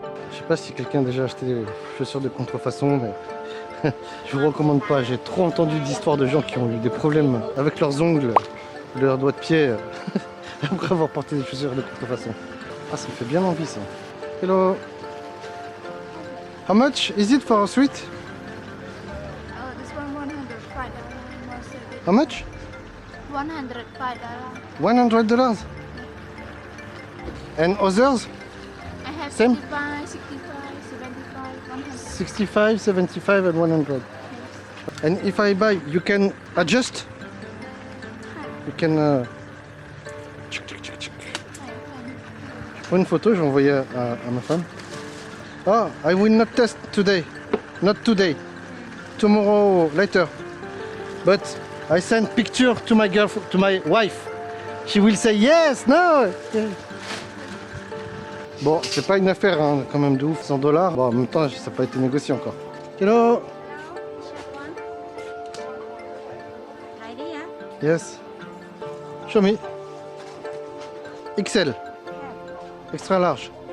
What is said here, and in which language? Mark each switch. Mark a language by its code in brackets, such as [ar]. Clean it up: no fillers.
[fr] Je sais pas si quelqu'un a déjà acheté des chaussures de contrefaçon, mais je vous recommande pas. J'ai trop entendu d'histoires de gens qui ont eu des problèmes avec leurs ongles leur doigt de pied après avoir porté des chaussures de contrefaçon. Ah, ça me fait bien envie ça. [en] Hello. How much is it for a sweet? Oh, this one $105. How much? $105. $100. And others? I have Same? 65, 65, 75, 100. 65, 75 and 100. And if I buy, you can adjust? You can... [fr] Je prends une photo, je vais envoyer à ma femme. [en] Oh, I will not test today. Not today. Tomorrow, later. But I send picture to my girlfriend, to my wife. She will say yes, no. [fr] Bon, c'est pas une affaire hein, quand même de ouf, $100. Bon, en même temps, ça n'a pas été négocié encore. [en] Hello. Yes. Show me. XL. Extra large.